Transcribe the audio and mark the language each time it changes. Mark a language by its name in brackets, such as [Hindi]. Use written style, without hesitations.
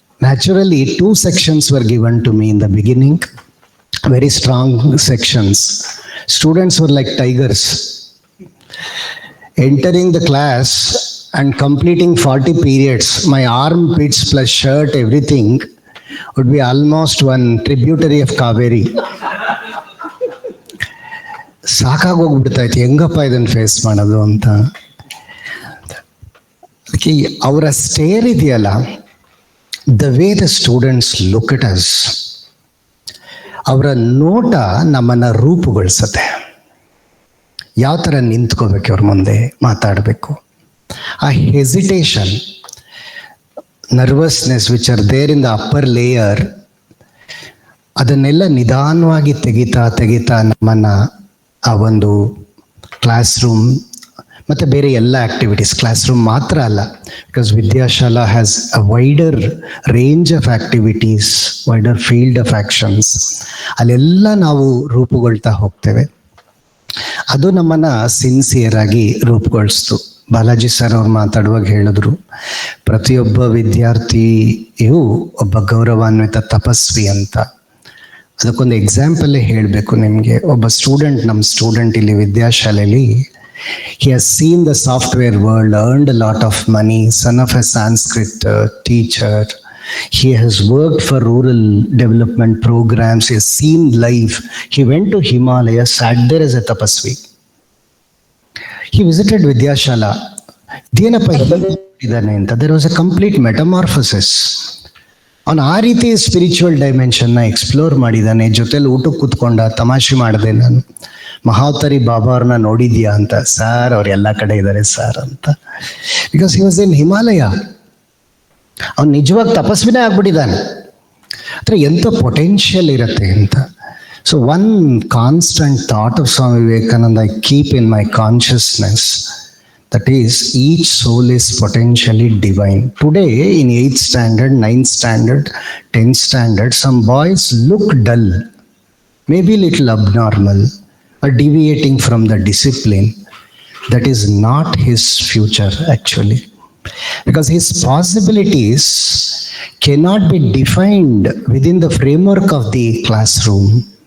[English] Naturally, 2 sections were given to me in the beginning, very strong sections. Students were like tigers. Entering the class and completing 40 periods, my armpits plus shirt, everything would be almost one tributary of Kaveri. [Kannada] ಸಾಕಾಗೋಗ್ಬಿಡ್ತಾಯ್ತು, ಹೆಂಗಪ್ಪ ಇದನ್ನು face ಮಾಡೋದು ಅಂತ. ಅವರ stair ಇದೆಯಲ್ಲ, [English] the way the students look at us, [Kannada] ಅವರ ನೋಟ ನಮ್ಮನ್ನು ರೂಪುಗೊಳಿಸುತ್ತೆ. ಯಾವ ಥರ ನಿಂತ್ಕೋಬೇಕು, ಅವ್ರ ಮುಂದೆ ಮಾತಾಡಬೇಕು. ಆ hesitation, nervousness [English] which are there in the upper layer, [Kannada] ಅದನ್ನೆಲ್ಲ ನಿಧಾನವಾಗಿ ತೆಗಿತಾ ನಮ್ಮನ್ನು ಆ ಒಂದು ಕ್ಲಾಸ್ ರೂಮ್ ಮತ್ತು ಬೇರೆ ಎಲ್ಲ ಆ್ಯಕ್ಟಿವಿಟೀಸ್, ಕ್ಲಾಸ್ ರೂಮ್ ಮಾತ್ರ ಅಲ್ಲ, [English] Because Vidyashala has a wider range of activities, wider field of actions. [Kannada] ಅಲ್ಲೆಲ್ಲ ನಾವು ರೂಪುಗೊಳ್ತಾ ಹೋಗ್ತೇವೆ. ಅದು ನಮ್ಮನ್ನು ಸಿನ್ಸಿಯರ್ ಆಗಿ ರೂಪುಗೊಳಿಸ್ತು. ಬಾಲಾಜಿ ಸರ್ ಅವ್ರು ಮಾತಾಡುವಾಗ ಹೇಳಿದ್ರು, ಪ್ರತಿಯೊಬ್ಬ ವಿದ್ಯಾರ್ಥಿಯು ಒಬ್ಬ ಗೌರವಾನ್ವಿತ ತಪಸ್ವಿ ಅಂತ. ಅದಕ್ಕೊಂದು ಎಕ್ಸಾಂಪಲ್ಲೇ ಹೇಳಬೇಕು ನಿಮಗೆ. ಒಬ್ಬ ಸ್ಟೂಡೆಂಟ್, ನಮ್ಮ ಸ್ಟೂಡೆಂಟ್ ಇಲ್ಲಿ ವಿದ್ಯಾಶಾಲೆಯಲ್ಲಿ, [English] he has seen the software world, earned a lot of money, son of a Sanskrit teacher. He has worked for rural development programs, he has seen life. He went to Himalaya, sat there as a tapasvi. He visited Vidyashala. [Kannada] Denappa idane anta. [English] There was a complete metamorphosis. [Kannada] ಅವನು ಆ ರೀತಿ spiritual ಡೈಮೆನ್ಷನ್ನ explore ಮಾಡಿದ್ದಾನೆ. ಜೊತೆಲಿ ಊಟಕ್ಕೆ ಕೂತ್ಕೊಂಡ, ತಮಾಷೆ ಮಾಡಿದೆ. ನಾನು ಮಹಾವತಾರಿ ಬಾಬಾ ಅವ್ರನ್ನ ನೋಡಿದ್ಯಾ ಅಂತ. ಸರ್ ಅವ್ರು ಎಲ್ಲ ಕಡೆ ಇದ್ದಾರೆ ಸರ್ ಅಂತ. [English] Because he was in Himalaya. [Kannada] ಅವ್ನು ನಿಜವಾಗಿ ತಪಸ್ವಿನೇ ಆಗ್ಬಿಟ್ಟಿದ್ದಾನೆ. ಅಂದರೆ ಎಂಥ ಪೊಟೆನ್ಷಿಯಲ್ ಇರುತ್ತೆ ಅಂತ. [English] So one constant thought of Swami Vivekananda I keep in my consciousness. That is, each soul is potentially divine. Today, in 8th standard, 9th standard, 10th standard, some boys look dull, maybe little abnormal, or deviating from the discipline. That is not his future, actually. Because his possibilities cannot be defined within the framework of the classroom.